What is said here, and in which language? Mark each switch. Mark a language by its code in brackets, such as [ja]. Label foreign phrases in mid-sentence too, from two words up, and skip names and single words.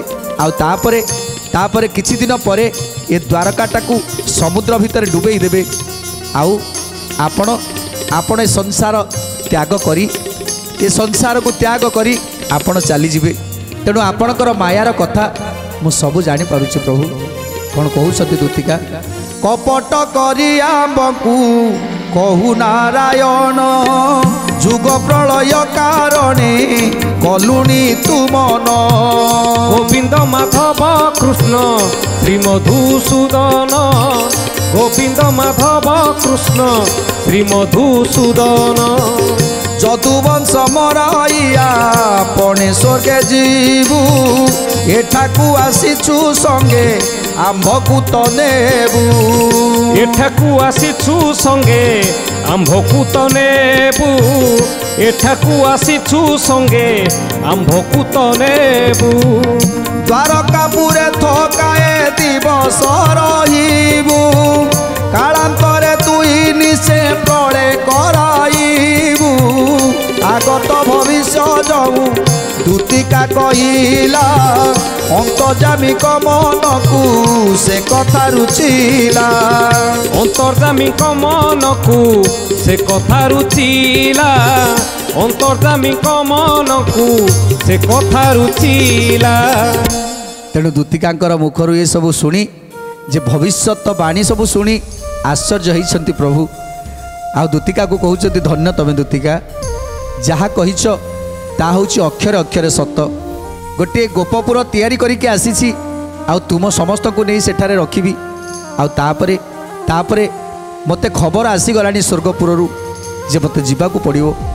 [or] ଆଉ ତାପରେ କିଛି ଦିନ ପରେ ଏ ଦ୍ୱାରକାଟାକୁ ସମୁଦ୍ର ଭିତର ଡୁବେଇ ଦେବେ। ଆଉ ଆପଣ ସଂସାର ତ୍ୟାଗ କରି, ଏ ସଂସାର କୁ ତ୍ୟାଗ କରି ଆପଣ ଚାଲି ଯିବେ। ତେଣୁ ଆପଣଙ୍କର ମାୟାର କଥା ମୁଁ ସବୁ ଜାଣି ପାରୁଛି ପ୍ରଭୁ। କୋଉଣ କହୁଛନ୍ତି ଦୂତିକା, କପଟ କରି ଆମ୍ଭକୁ କହୁ ନାରାୟଣ, ଯୁଗ ପ୍ରଳୟ କାରଣେ କଲୁନି ତୁମେ। ଗୋବିନ୍ଦ ମାଧବ କୃଷ୍ଣ ଶ୍ରୀ ମଧୁସୂଦନ, ଗୋବିନ୍ଦ ମାଧବ କୃଷ୍ଣ ଶ୍ରୀ ମଧୁସୂଦନ। ଯଦୁବଂଶ ମରାଇଆ ପଣେ ସ୍ୱର୍ଗେ ଯିବୁ, ଏଠାକୁ ଆସିଛୁ ସଙ୍ଗେ ଆମ୍ଭକୁ ତ ନେବୁ। ଏଠାକୁ ଆସିଛୁ ସଙ୍ଗେ ଆମ୍ଭକୁ ତ ନେବୁ, ଏଠାକୁ ଆସିଛୁ ସଙ୍ଗେ ଆମ୍ଭକୁ ତ ନେବୁ। ଦ୍ୱାରକାପୁରେ ଥକାଏ ଦିବସ ରହିବୁ, କାଳାନ୍ତରେ ତୁଇ ନିଶେ ପ୍ରଳୟ କରାଇବୁ। ଆଗତ ଭବିଷ୍ୟ ଯାଉ ଦୂତିକା କହିଲା, ଅନ୍ତର୍ଯାମୀ ମନ କୁ ସେ କଥା ରୁଚିଲା। ଅନ୍ତର୍ଯାମୀ ମନ କୁ ସେ କଥା ରୁଚିଲା, ଅନ୍ତର୍ଯାମୀ ମନ କୁ ସେ କଥା ରୁଚିଲା। ତେଣୁ ଦୂତିକାଙ୍କର ମୁଖରୁ ଏ ସବୁ ଶୁଣି ଯେ ଭବିଷ୍ୟତ ବାଣୀ ସବୁ ଶୁଣି ଆଶ୍ଚର୍ଯ୍ୟ ହୋଇଛନ୍ତି ପ୍ରଭୁ। ଆଉ ଦୂତିକା କୁ କହୁଛନ୍ତି ଧନ୍ୟ ତମେ ଦୂତିକା, ଯାହା କହିଛ ତା ହେଉଛି ଅକ୍ଷର ଅକ୍ଷର ସତ। ଗୋଟେ ଗୋପପୁର ତିଆରି କରିକି ଆସିଛି, ଆଉ ତୁମ ସମସ୍ତ କୁ ନେଇ ସେଠାରେ ରଖିବି। ଆଉ ତାପରେ ମତେ ଖବର ଆସିଗଲାଣି ସ୍ୱର୍ଗପୁର ରୁ ଯେ ମତେ ଯିବାକୁ ପଡ଼ିବ।